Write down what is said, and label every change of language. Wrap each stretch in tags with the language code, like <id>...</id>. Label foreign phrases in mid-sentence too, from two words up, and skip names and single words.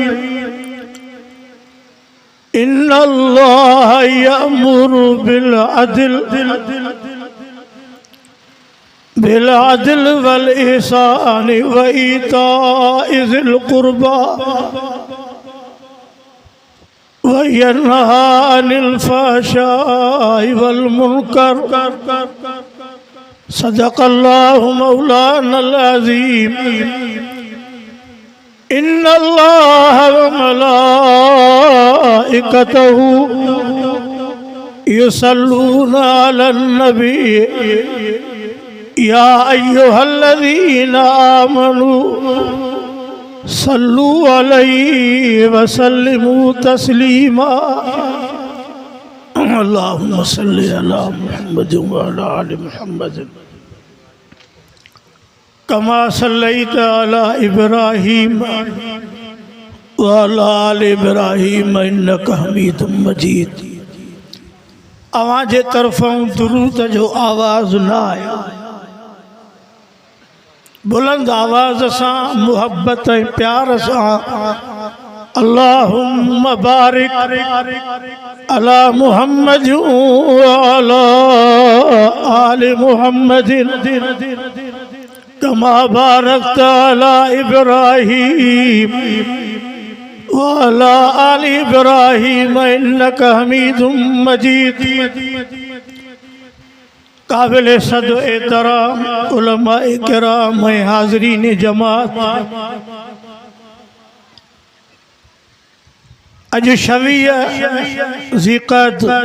<ar>إن الله يأمر بالعدل والإحسان وإيتاء ذي القربى وينهى عن الفحشاء والمنكر صدق الله مولانا العظيم. إن الله وملائكته يصلون على النبي يا أيها الذين آمنوا صلوا عليه وسلموا تسليما. اللهم صل على محمد وعلى آل محمد كما صليت على إبراهيم وعلى آل إبراهيم إنك حميد مجيد.</ar> <sd>अवां जे तरफ़ों दुरूद जो आवाज़ न आया, बुलंद आवाज़ सां मुहब्बत ऐं प्यार सां</sd> <ar>اللهم بارك على محمد وعلى آل محمد كما باركت على إبراهيم وعلى آل إبراهيم إنك حميد مجيد.</ar> <sd>काबिल सद एहतराम उलमाए किराम हाज़रीन जमात, अज 26 ज़िक़अद</sd>